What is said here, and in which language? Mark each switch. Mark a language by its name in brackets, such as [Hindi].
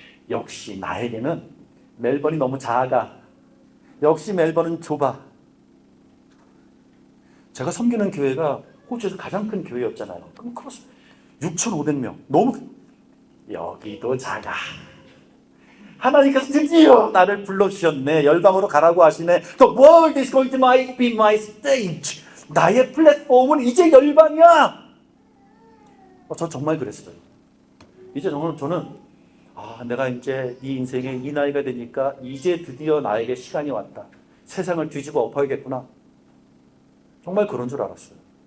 [Korean] 역시 나에게는 멜번이 너무 작아. 역시 멜번은 좁아. 제가 섬기는 교회가 호주에서 가장 큰 교회였잖아요. 그럼 6,500명. 너무, 여기도 작아. 하나님께서 드디어 나를 불러주셨네. 열방으로 가라고 하시네. [English] The world is going to be my stage. [Korean] 나의 플랫폼은 이제 열방이야. 저 정말 그랬어요. 이제 저는 내가 이제 이 인생에 이 나이가 되니까 이제 드디어 나에게 시간이 왔다. 세상을 뒤집어 엎어야겠구나. 정말 그런 줄 알았어요.